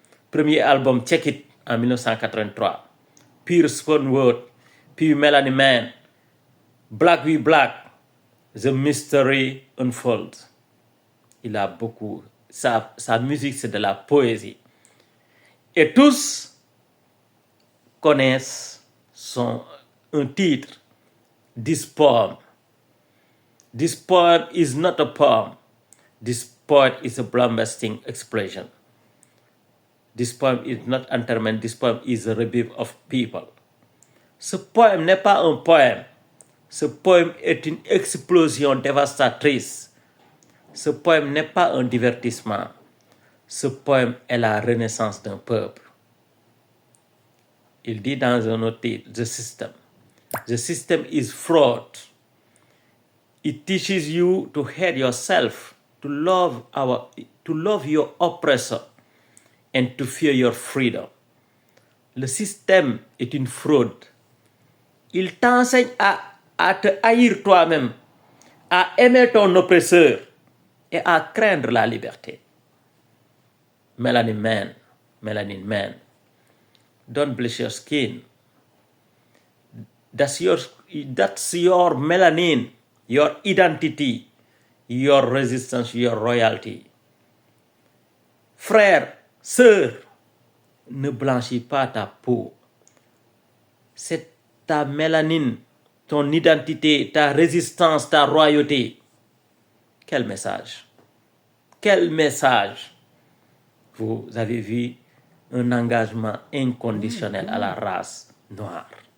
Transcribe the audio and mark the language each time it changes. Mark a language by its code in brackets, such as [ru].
[fr] Premier album, Check It, en 1983. Puis Spoken Word, puis Melanie Man, Black We Black, The Mystery Unfolds. Il a beaucoup. Sa musique, c'est de la poésie. Et tous connaissent un titre, This Poem. [en] This poem is not a poem. This poem is a bombastic expression. This poem is not entertainment. This poem is a rebuke of people. [fr] Ce poème n'est pas un poème. Ce poème est une explosion dévastatrice. Ce poème n'est pas un divertissement. Ce poème est la renaissance d'un peuple. Il dit dans un autre titre, The System. [en] The system is fraud. It teaches you to hate yourself, to love your oppressor, and to fear your freedom. [fr] Le système est une fraude. Il t'enseigne à te haïr toi-même, à aimer ton oppresseur et à craindre la liberté. [en] melanin man. Don't bleach your skin. That's your melanin, your identity, your resistance, your royalty. [fr] Frère, sœur, ne blanchis pas ta peau. C'est ta mélanine, ton identité, ta résistance, ta royauté. Quel message! Quel message! Vous avez vu un engagement inconditionnel à la race noire.